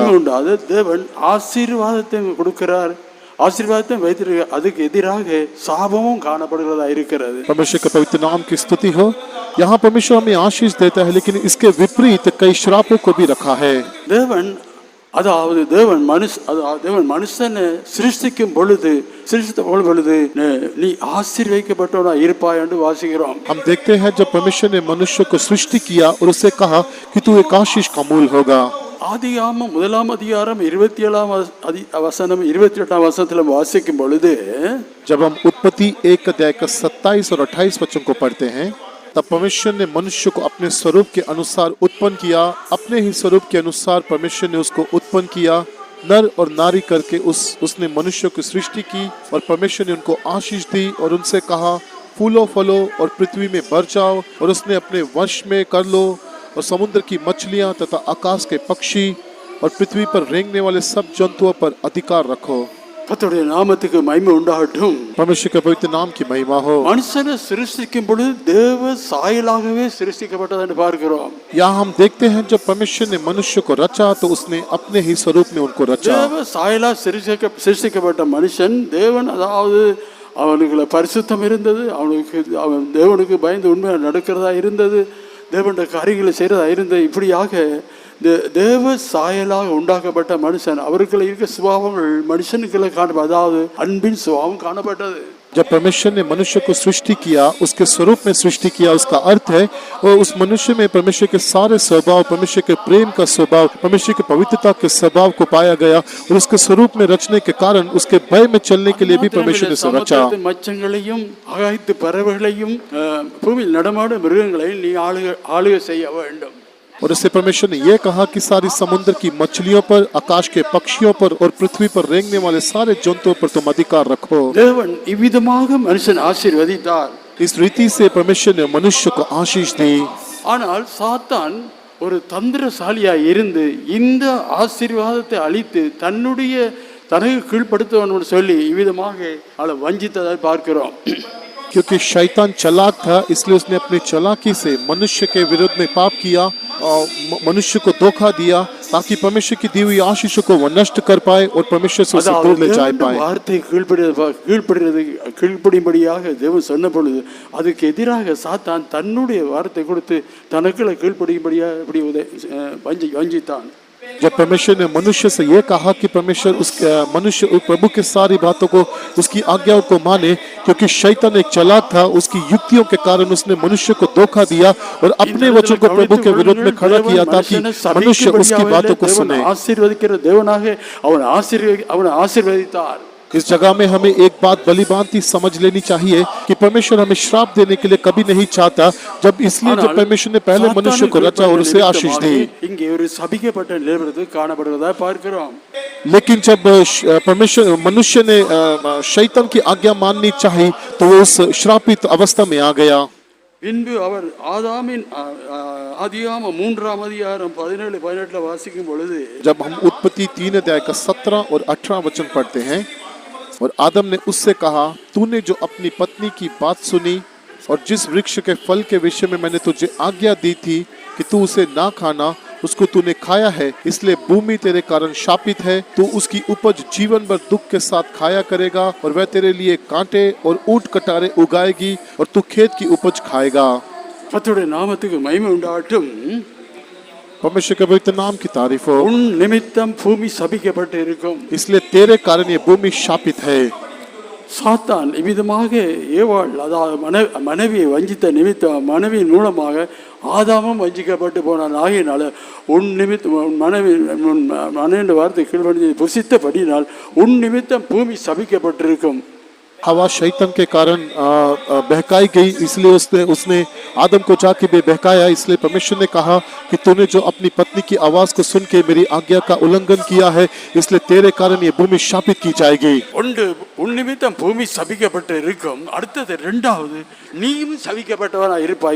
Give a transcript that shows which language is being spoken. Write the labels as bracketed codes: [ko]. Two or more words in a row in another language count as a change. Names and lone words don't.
[ta] தேவன் ஆசீர்வாதத்தை கொடுக்கிறார், ஆசீர்வாதத்தை வைத்திருக்கிறார், அதுக்கு எதிராக சாபமும் காணப்படுகிறதா இருக்கிறது. [hi] परमेश्वर के पवित्र नाम की स्तुति हो। यहाँ परमेश्वर हमें आशीष देता है, लेकिन इसके विपरीत कई श्रापों को भी रखा है। [ta] தேவன் அதாவது தேவன் மனுஷனை சிருஷ்டிக்கும் பொழுது நீ ஆசீர்வதிக்கப்பட்டவனா இருப்பாய் என்று வாசிக்கிறோம். [hi] हम देखते हैं जब परमेश्वर ने मनुष्य को सृष्टि किया और उससे कहा कि तू एक आशीष का मूल होगा. [ta] ஆதியாகமம் 1 அதிகாரம் 27 வசனம் 28 வசனத்துல வாசிக்கும் பொழுது [hi] जब हम उत्पत्ति 1 अध्याय का 27 और 28 वचन को पढ़ते हैं, तब परमेश्वर ने मनुष्य को अपने स्वरूप के अनुसार उत्पन्न किया. अपने ही स्वरूप के अनुसार परमेश्वर ने उसको उत्पन्न किया. नर और नारी करके उसने मनुष्य की सृष्टि की और परमेश्वर ने उनको आशीष दी और उनसे कहा, फूलो फलो और पृथ्वी में भर जाओ और उसने अपने वश में कर लो और समुद्र की मछलियां तथा आकाश के पक्षी और पृथ्वी पर रेंगने वाले सब जंतुओं पर अधिकार रखो. [ta] கர்த்தருடைய நாமத்துக்கு மகிமை உண்டாகட்டும். [hi] परमेश्वर के पवित्र नाम की महिमा हो. [ta] மனுஷனை சிருஷ்டிக்கும் பொழுது தேவ சாயலாகவே சிருஷ்டிக்கப்பட்டது என்று பார்க்கிறோம். [hi] यहाँ हम देखते हैं जब परमेश्वर ने मनुष्य को रचा तो उसने अपने ही स्वरूप में उनको रचा. [ta] தேவ சாயலா சிருஷ்டிக்கப்பட்ட மனுஷன் தேவன் அதாவது அவனுக்குள்ள பரிசுத்தம் இருந்தது, அவன் தேவனுக்கு பயந்து உண்மையாக நடக்கிறதா இருந்தது, தேவனுடைய காரியங்களை செய்யறதா இருந்தது. இப்படியாக தேவ சாயலாக உண்டாக்கப்பட்ட மனுஷன் அவருக்குள்ள இருக்க சுபாவங்கள் மனுஷனுக்குள்ள அதாவது அன்பின் சுபாவம் காணப்பட்டது. [hi] जब परमेश्वर ने मनुष्य को सृष्टि किया, उसके स्वरूप में सृष्टि किया, उसका अर्थ है वो उस मनुष्य में परमेश्वर के सारे स्वभाव, परमेश्वर के प्रेम का स्वभाव, परमेश्वर की पवित्रता के स्वभाव को पाया गया और उसके स्वरूप में रचने के कारण उसके भय में चलने के लिए भी परमेश्वर ने उसे रचा. [ta] மச்சங்களையும் ஆகாயத்து பறவைகளையும் பூமியில் நடமாடும் மிருகங்களையும் நீ ஆளுகை செய்ய வேண்டும். [hi] और इससे परमेश्वर ने यह कहा कि सारी समुद्र की मछलियों पर, आकाश के पक्षियों पर और पृथ्वी पर रेंगने वाले सारे जंतुओं पर तुम अधिकार रखो. [ta] தேவன் இவ்விதமாக மனுஷன் ஆசீர்வதித்தார். [hi] इस रीति से परमेश्वर ने मनुष्य को आशीष दी. [ta] ஆனால் சாத்தான் ஒரு தந்திரசாலியாய் இருந்து இந்த ஆசீர்வாதத்தை அழித்து தனக்கு கீழ்ப்படுத்துவன் சொல்லி இவ்விதமாக அவளை வஞ்சித்ததை பார்க்கிறோம். [hi] क्योंकि शैतान चालाक था, इसलिए उसने अपनी चालाकी से मनुष्य के विरुद्ध में पाप किया और मनुष्य को धोखा दिया ताकि परमेश्वर की दी हुई आशीषों को वो नष्ट कर पाए और परमेश्वर से उसे दूर ले जा पाए. [ta] வார்த்தை கீழ்ப்படியும்படியாக தேவன் சொன்ன பொழுது அதுக்கு எதிராக சாத்தான் தன்னுடைய வார்த்தை கொடுத்து தனக்குள்ள கீழ்ப்படியும்படியாக இப்படி வஞ்சித்தான். [hi] जब परमेश्वर ने मनुष्य से यह कहा कि मनुष्य प्रभु के सारी बातों को, उसकी आज्ञाओं को माने, क्योंकि शैतान एक चालाक था, उसकी युक्तियों के कारण उसने मनुष्य को धोखा दिया और अपने वचन को प्रभु के विरुद्ध में खड़ा किया ताकि मनुष्य उसकी बातों को सुने. [ta] ஆசீர்வதிக்கிற தேவனாக அவனை ஆசீர்வதித்தார். [hi] इस जगह में हमें एक बात भलीभांति समझ लेनी चाहिए कि परमेश्वर हमें श्राप देने के लिए कभी नहीं चाहता, जब इसलिए जब परमेश्वर ने पहले मनुष्य को रचा और उसे आशीष दी. लेकिन जब मनुष्य ने शैतान की आज्ञा माननी चाहिए तो वो उस श्रापित अवस्था में आ गया. [ta] பின்பு அவர் ஆதாமின் ஆதியாகமம் 3 அதிகாரம் 17-18 வாசிக்கும் பொழுது [hi] जब हम उत्पत्ति 3 अध्याय का 17 और 18 वचन पढ़ते हैं, और आदम ने उससे कहा, तूने जो अपनी पत्नी की बात सुनी और जिस वृक्ष के फल के विषय में मैंने तुझे आज्ञा दी थी कि तू उसे ना खाना, उसको तूने खाया है, इसलिए भूमि तेरे कारण शापित है. तू उसकी उपज जीवन भर दुख के साथ खाया करेगा और वह तेरे लिए कांटे और ऊंट कटारे उगाएगी और तू खेत की उपज खाएगा. [ta] கர்த்தருடைய நாமத்துக்கு மகிமை உண்டாகட்டும். [hi] परमेश्वर के पवित्र नाम की तारीफ हो. [ta] உன் நிமித்தம் பூமி சபிக்கப்பட்டு இருக்கும். [hi] इसलिए तेरे कारण ये भूमि शापित है. [ta] சாத்தான் இவ்விதமாக ஏவாள் அதாவது மனைவியை வஞ்சித்த நிமித்தம் மனைவியின் மூலமாக ஆதாமும் வஞ்சிக்கப்பட்டு போனான். ஆகியனால உன் நிமித்தம் மனைவி வார்த்தை கீழ்ப்படிந்து புசித்தபடினால் உன் நிமித்தம் பூமி சபிக்கப்பட்டிருக்கும். [hi] हवा शैतान के कारण बहकाई गई, इसलिए उसने आदम को जाके बहकाया. इसलिए परमेश्वर ने कहा कि तूने जो अपनी पत्नी की आवाज को सुन के मेरी आज्ञा का उल्लंघन किया है, इसलिए तेरे कारण ये भूमि शापित की जाएगी. [ta] உன் நிமித்தம் பூமி சபிக்கப்பட்டு இருக்கும். அடுத்தது இரண்டாவது, நீயும் சபிக்கப்பட்டவனா இருப்பாய்.